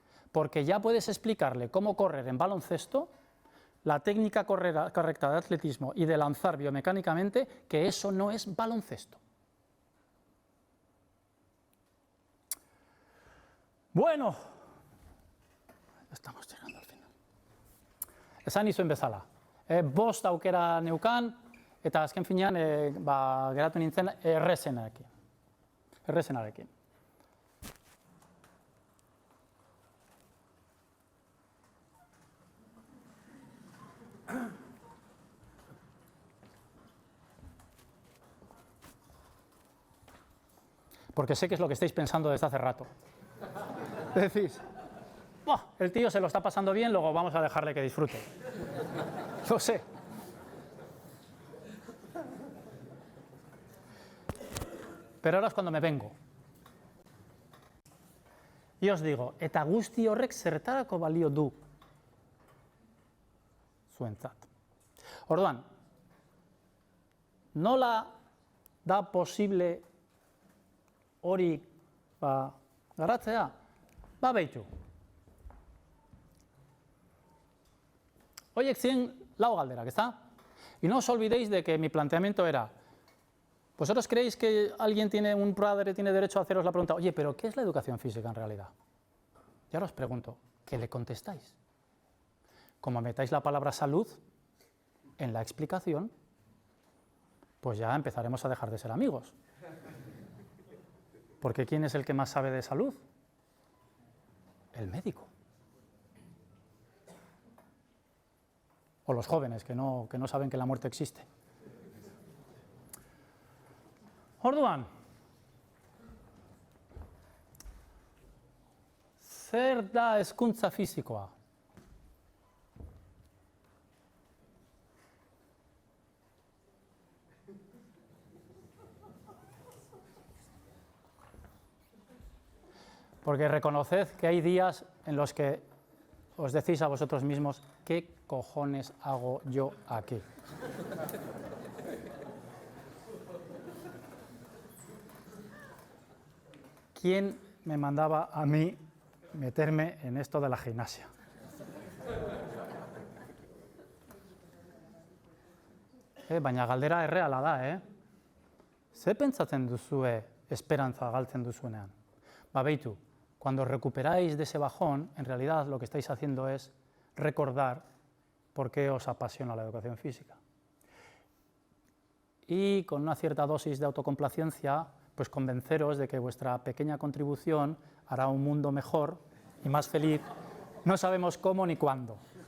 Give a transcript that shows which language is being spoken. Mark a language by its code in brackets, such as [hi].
[es] Porque ya puedes explicarle cómo correr en baloncesto, la técnica correcta de atletismo y de lanzar biomecánicamente, que eso no es baloncesto. Bueno, estamos llegando al final. [eu] Esan nizuen bezala. Bost aukera neukan, eta azken finean geratu nintzen errezenarekin. [es] Porque sé que es lo que estáis pensando desde hace rato. Decís, el tío se lo está pasando bien, luego vamos a dejarle que disfrute. Lo sé. Pero ahora es cuando me vengo. Y os digo, [eu] eta guzti horrek zertarako balio du zuentzat. Orduan, nola da posible hori garatzea? Beitu. Horiek ziren lau galderak, ¿está? [es] Y no os olvidéis de que mi planteamiento era, ¿vosotros creéis que un padre tiene derecho a haceros la pregunta, oye, pero ¿qué es la educación física en realidad? Y ahora os pregunto, ¿qué le contestáis? Como metáis la palabra salud en la explicación, pues ya empezaremos a dejar de ser amigos. Porque ¿quién es el que más sabe de salud? El médico. O los jóvenes que no saben que la muerte existe. [eu] Orduan, zer da hezkuntza fisikoa? [es] Porque reconoced que hay días en los que os decís a vosotros mismos, ¿qué cojones hago yo aquí? ¿Quién me mandaba a mí meterme en esto de la gimnasia? [eu] Baina galdera erreala da, Ze pentsatzen duzue esperantza galtzen duzuenean? [es] Beitu, cuando recuperáis de ese bajón, en realidad lo que estáis haciendo es recordar por qué os apasiona la educación física. Y con una cierta dosis de autocomplacencia, pues convenceros de que vuestra pequeña contribución hará un mundo mejor y más feliz, no sabemos cómo ni cuándo.